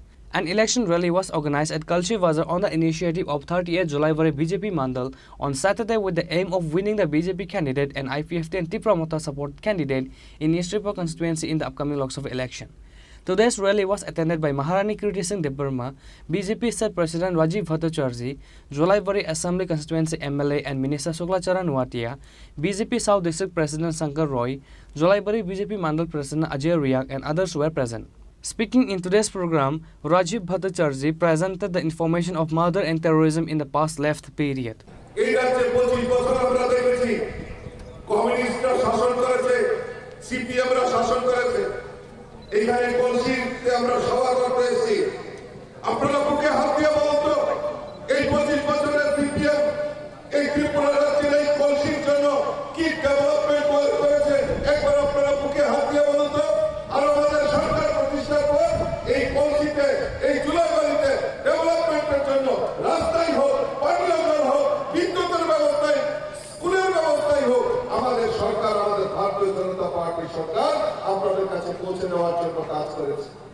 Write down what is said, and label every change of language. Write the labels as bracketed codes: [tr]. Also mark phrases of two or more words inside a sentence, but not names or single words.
[en] An election rally was organized at Kalchi Bazar on the initiative of 38 July Vari BJP Mandal on Saturday with the aim of winning the BJP candidate and IPFT and Tipramota support candidate in East Tripura constituency in the upcoming Lok Sabha election. Today's rally was attended by Maharani Kirti Singh Debarma, BJP State President Rajiv Bhattacharjee, Jolaibari Assembly Constituency MLA and Minister Suklacharan Nuatia, BJP South District President Shankar Roy, Jolaibari BJP Mandal President Ajay Riak and others were present. Speaking in today's program, Rajiv Bhattacharjee presented the information of murder and terrorism in the past left period. [bn] এই রাজ্যে 25 বছর আমরা দেখেছি কমিউনিস্টরা শাসন করেছে সিপিএমরা শাসন করেছে এইখানে কলসিতে আমরা সভা করতে এসেছি আপনারা বুকে হাত দিয়ে বলুন তো এই 25 বছরের সিপিএম এই ত্রিপুরা রাজ্যের এই কলসির জন্য কি ডেভেলপমেন্ট করেছে একবার আপনারা বুকে হাত দিয়ে বলুন তো আর আমাদের সরকার প্রতিষ্ঠার পর এই কলসিতে এই জুলাইবাড়িতে ডেভেলপমেন্টের জন্য রাস্তাই হোক পানীয় হোক বিদ্যুতের ব্যবস্থায় স্কুলের ব্যবস্থাই হোক আমাদের সরকার আমাদের ভারতীয় জনতা পার্টির সরকার আপনাদের কাছে পৌঁছে দেওয়ার জন্য কাজ করেছে